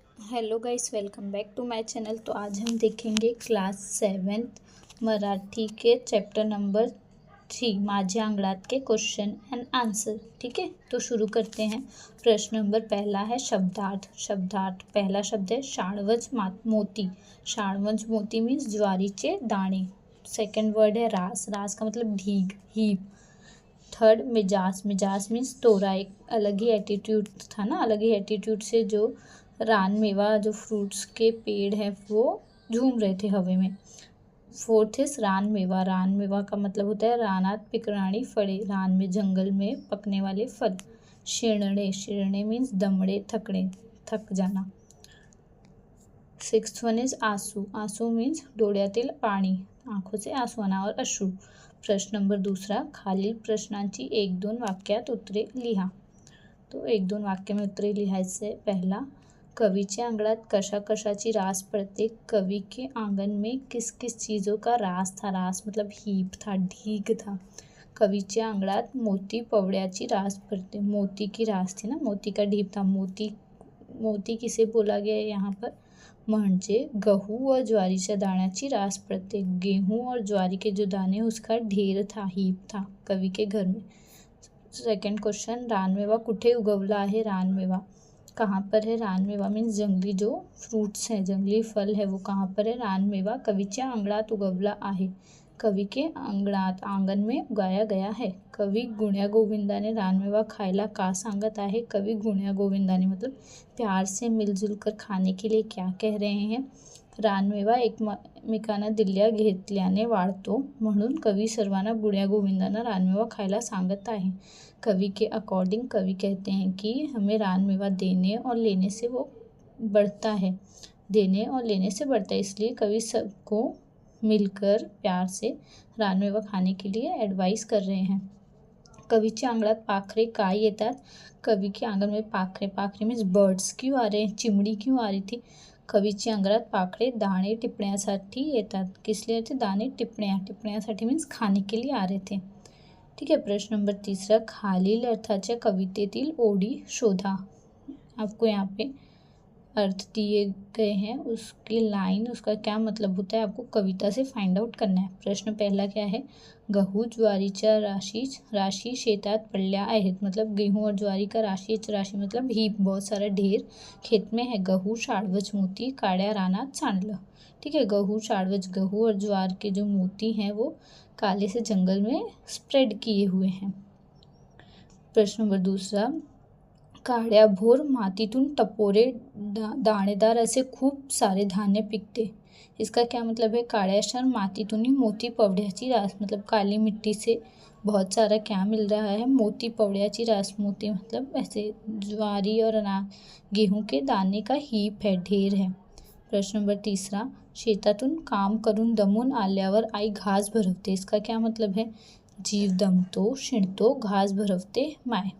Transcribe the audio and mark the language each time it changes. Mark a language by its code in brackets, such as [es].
[hi] Hello guys, welcome back to my channel. तो आज हम देखेंगे क्लास 7th मराठी के चैप्टर नंबर 3 माझ्या अंगणात के क्वेश्चन एंड आंसर। ठीक है, तो शुरू करते हैं। प्रश्न नंबर पहला है शब्दार्थ। शब्दार्थ पहला शब्द है शाणवज मोती। शाणवज मोती मीन्स ज्वारीचे दाणे। सेकंड वर्ड है रास। रास का मतलब ढीग, हीप। थर्ड मिजाज। मिजाज मीन्स तोरा। एक अलग ही एटीट्यूड था ना, अलग ही एटीट्यूड से जो रानमेवा, जो फ्रूट्स के पेड़ हैं वो झूम रहे थे हवे में। Fourth is Ranmeva. रानमेवा का मतलब होता है [mr] रानात पिकराणी फळे, [hi] रान में जंगल में पकने वाले फल। शिरणे। शिरणे मीन्स दमड़े, थकने, थक जाना। सिक्स्थ वन इज आंसू। आंसू मीन्स [mr] डोळ्यातील पाणी, [hi] आंखों से आंसू आना और अश्रू। [mr] प्रश्न नंबर दूसरा, खालील प्रश्नांची 1-2 वाक्यात उत्तरे लिहा। [hi] तो 1-2 वाक्य में उत्तरे लिहायचे। [mr] पहला, कवीच्या अंगणात कशा कशाची रास पड़ते। [hi] कवि के आंगन में किस किस चीज़ों का रास था। रास मतलब हीप था, ढीग था। [mr] कवीच्या अंगणात मोती पवड्याची रास पड़ते। [hi] मोती की रास थी ना, मोती का ढीप था। मोती, मोती किसे बोला गया है यहाँ पर, [mr] म्हणजे गहू व ज्वारीच्या दाण्याची रास पड़ते। [hi] गेहूँ और ज्वारी के जो दाने उसका ढेर था, हीप था कवि के घर में। [mr] सेकंड क्वेश्चन, रानमेवा कुठे उगवला आहे। [hi] रानमेवा कहाँ पर है। रानमेवा मीन्स जंगली जो फ्रूट्स हैं, जंगली फल है, वो कहाँ पर है। [mr] रानमेवा कवीच्या अंगणात उगवला आहे। [hi] कवि के अंगणात, आंगन में उगाया गया है। [mr] कवि गुण्या गोविंदाने रानमेवा खायला का सांगत आहे। [hi] कवि गुण्या गोविंदाने मतलब प्यार से मिलजुल कर खाने के लिए क्या कह रहे हैं। [mr] रानमेवा एकमेकांना दिल्या घेतल्याने वाढतो, म्हणून कवि सर्वांना गुण्या गोविंदांना रानमेवा खायला सांगत आहे। [hi] कवि के अकॉर्डिंग, कवि कहते हैं कि हमें रानमेवा देने और लेने से वो बढ़ता है, देने और लेने से बढ़ता है, इसलिए कवि सबको मिलकर प्यार से रानमेवा खाने के लिए एडवाइस कर रहे हैं। [mr] कवीच्या अंगणात पाखरे का येतात। [hi] कवि के आंगन में पाखरे, पाखरे मीन्स बर्ड्स क्यों आ रहे हैं, चिमड़ी क्यों आ रही थी। [mr] कवीच्या अंगणात पाखरे दाणे टिपण्यासाठी येतात। [hi] किस लिए थे, दाणे टिपण्या, टिपण्यासाठी मीन्स खाने के लिए आ रहे थे। ठीक है। प्रश्न नंबर तीसरा, [mr] खालील अर्थाच्या कवितेतील ओळी शोधा। [hi] आपको यहाँ पे अर्थ दिए गए हैं, उसकी लाइन, उसका क्या मतलब होता है, आपको कविता से फाइंड आउट करना है। प्रश्न पहला क्या है, [mr] गहू ज्वारीच्या राशी शेतात पडल्या आहेत। [hi] मतलब गेहूँ और ज्वारी का राशि मतलब हीप, बहुत सारा ढेर खेत में है। [mr] गहू शाळवज मोती काड्या रानात सांडलं। [hi] ठीक है, गहू शाळवज, गहू और ज्वार के जो मोती हैं वो काले से जंगल में स्प्रेड किए हुए हैं। प्रश्न नंबर दूसरा, [mr] काड्याभोर मातीतून टपोरे दाणेदार असे खूप सारे धान्य पिकते। [hi] इसका क्या मतलब है, [mr] काळ्याशार मातीतूनी मोती पवड्याची रास, [hi] मतलब काली मिट्टी से बहुत सारा क्या मिल रहा है, [mr] मोती पवड्याची रास। [hi] मोती मतलब ऐसे ज्वारी और गेहूं के दाने का हीप है, ढेर है। प्रश्न नंबर तीसरा, [mr] शेतातून काम करून दमून आल्यावर आई घास भरवते। [hi] इसका क्या मतलब है, [mr] जीव दमतो, शिणतो, घास भरवते माय।